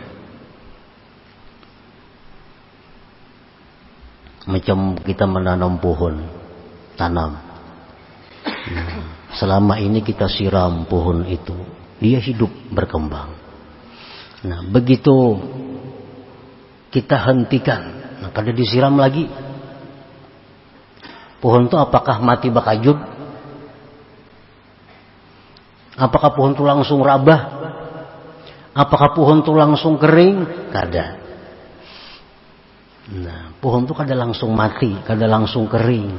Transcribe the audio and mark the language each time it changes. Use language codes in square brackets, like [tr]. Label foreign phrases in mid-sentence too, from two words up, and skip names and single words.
[id] Macam kita menanam pohon, tanam. Nah, selama ini kita siram pohon itu, dia hidup berkembang. Nah, begitu kita hentikan, nah kada disiram lagi, pohon itu apakah mati bakajub? Apakah pohon itu langsung rabah? Apakah pohon itu langsung kering? Kada. Nah, pohon itu kada langsung mati, kada langsung kering.